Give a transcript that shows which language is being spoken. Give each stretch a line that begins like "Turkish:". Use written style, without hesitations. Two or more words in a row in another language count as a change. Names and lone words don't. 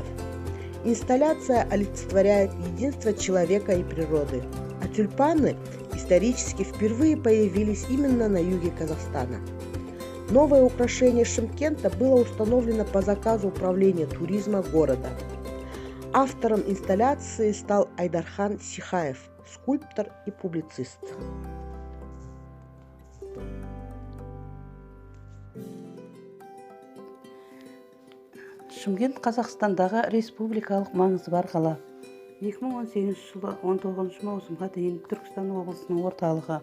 Russian: Инсталляция олицетворяет единство человека и природы, а тюльпаны исторически впервые появились именно на юге Казахстана. Новое украшение Шымкента было установлено по заказу Управления туризма города. Автором инсталляции стал Айдархан Сихаев, скульптор и публицист.
Kazakh: Шымкент Қазақстандағы республикалық маңызы бар қала. 2018 жылы 19 маусымға дейін Түркістан облысының орталығы.